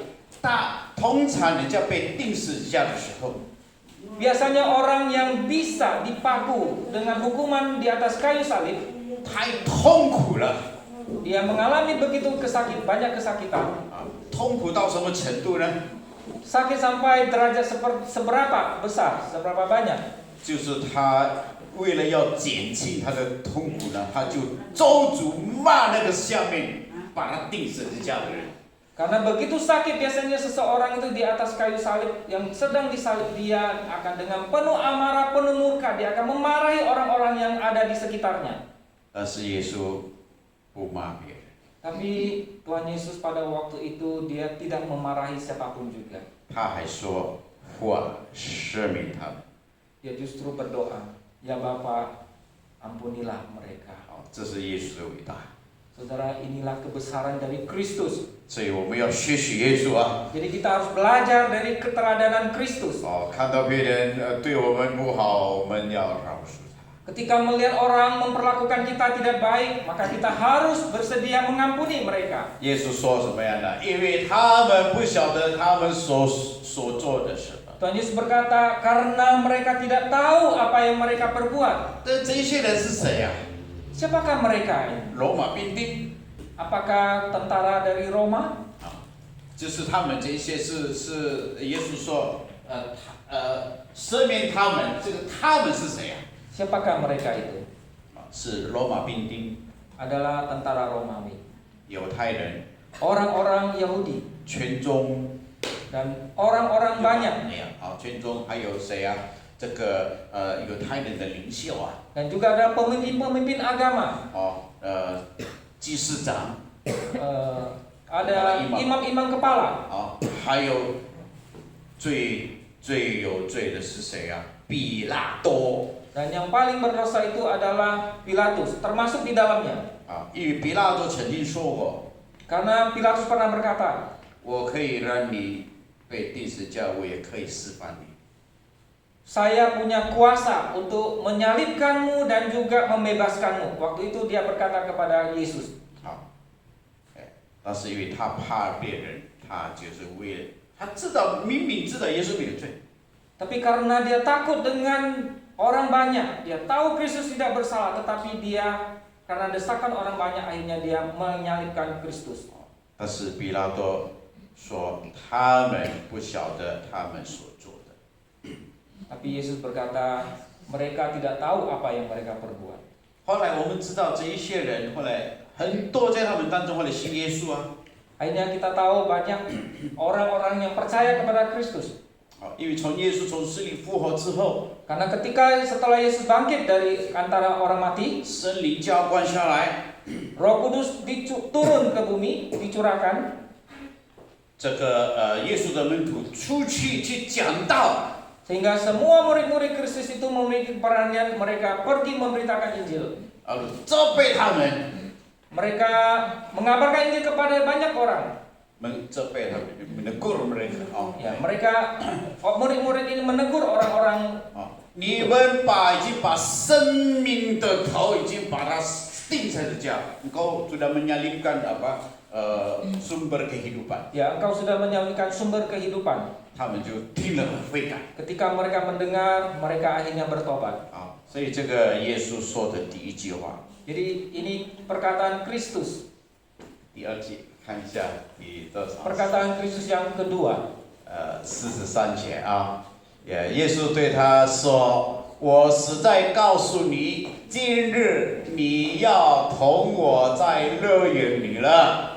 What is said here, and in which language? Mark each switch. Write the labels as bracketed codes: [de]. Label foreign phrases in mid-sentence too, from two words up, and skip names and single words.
[zh] 通常人家被钉十字架的时候， [id] Biasanya orang yang bisa dipaku dengan hukuman di atas kayu salib, [zh] 太痛苦了 [id] dia mengalami begitu banyak kesakitan. [zh] 啊！痛苦到什么程度呢？ [id] Sakit sampai derajat seberapa besar, seberapa banyak? [zh] 就是他为了要减轻他的痛苦呢，他就咒诅骂那个下面把他钉十字架的人。 [id] Karena begitu sakit biasanya seseorang itu di atas kayu salib yang sedang disalib, dia akan dengan penuh amarah, penuh murka, dia akan memarahi orang-orang yang ada di sekitarnya. [zh] 但是耶稣不骂别人， [id] Tapi Tuhan Yesus pada waktu itu dia tidak memarahi siapapun juga. [zh] 他还说：“父啊，赦免他们。 [id] Dia justru berdoa, ya Bapa, ampunilah mereka. ” [zh] 好，这是耶稣的伟大。 [id] Saudara, inilah kebesaran dari Kristus. [zh] 所以我们要学习耶稣啊！ [id] Jadi kita harus belajar dari keteladanan Kristus. [zh] 哦，看到别人对我们不好，我们要饶恕他。 [id] Ketika melihat orang memperlakukan kita tidak baik, maka kita harus bersedia mengampuni mereka. [zh] 耶稣说什么样的？因为他们不晓得他们所做的什么。 [id] Tuhan Yesus berkata, karena mereka tidak tahu apa yang mereka perbuat. [zh] 这些人是谁呀、 [id] Siapakah mereka ini? [zh] 罗马兵丁 [id] Apakah tentara dari Roma? [zh] 啊，就是他们这些是耶稣说赦免他们，这个他们是谁呀、 [id] Siapakah mereka itu? [zh] 啊？是罗马兵丁， [id] Adalah tentara Romawi. [zh] 犹太人， [id] Orang-orang Yahudi [zh] 圈中 [id] dan orang-orang banyak. [zh] 哎呀，好，圈中还有谁啊？这个犹太人的领袖啊， [id] Dan juga ada pemimpin-pemimpin agama. [zh] 哦，祭司长， [id] Ada imam-imam kepala. [zh] 啊，还有最有罪的是谁啊？比拉多。 [id] Dan yang paling berdosa itu adalah Pilatus, termasuk di dalamnya. [zh] 啊，因为比拉多曾经说过， [id] Karena Pilatus pernah berkata, [zh] 我可以让你被钉十字架，我也可以释放你。 [id] saya punya kuasa untuk menyalibkanmu dan juga membebaskanmu. Waktu itu dia berkata kepada Yesus. [zh] 好，但是因为他怕别人，他就是为了他知道明明知道耶稣没有罪， [id] Tapi karena dia takut dengan orang banyak, dia tahu Kristus tidak bersalah, tetapi dia karena desakan orang banyak akhirnya dia menyalibkan Kristus. [zh] 但是比拉多说他们不晓得他们所做的。 [id] Tapi Yesus berkata, mereka tidak tahu apa yang mereka perbuat. [zh] 后来我们知道这一些人，后来很多在他们当中后来信耶稣啊， [id] Akhirnya kita tahu banyak orang-orang yang percaya kepada Kristus. [zh] 好，因为从耶稣从死里复活之后， [id] Karena ketika setelah Yesus bangkit dari antara orang mati, [zh] 圣灵浇灌下来， [id] Roh Kudus turun ke bumi, dicurahkan. [zh] 这个耶稣的门徒出去讲道。 [id] Sehingga semua murid-murid Kristus itu memiliki peranan, mereka pergi memberitakan Injil. [zh] 责备他们， [id] Mereka mengabarkan Injil kepada banyak orang. [zh] 责备他们 ， [id] menegur mereka。 [zh] 哦， [id] Ya, mereka murid-murid ini menegur orang-orang. [zh] 哦，你们已经把生命的头已经把它钉在十字架， [id] engkau sudah menyalibkan sumber kehidupan。 Ya, engkau sudah menyalibkan sumber kehidupan. [zh] 他们就听了很悔改。 [id] Ketika mereka mendengar, mereka akhirnya bertobat. [zh] 啊，所以这个耶稣说的第一句话， [id] Jadi ini perkataan Kristus. [zh] 第二节看一下第多少？ [id] Perkataan Kristus yang kedua. [zh] 43 节啊，耶稣对他说：“我实在告诉你，今日你要同我在乐园里了。”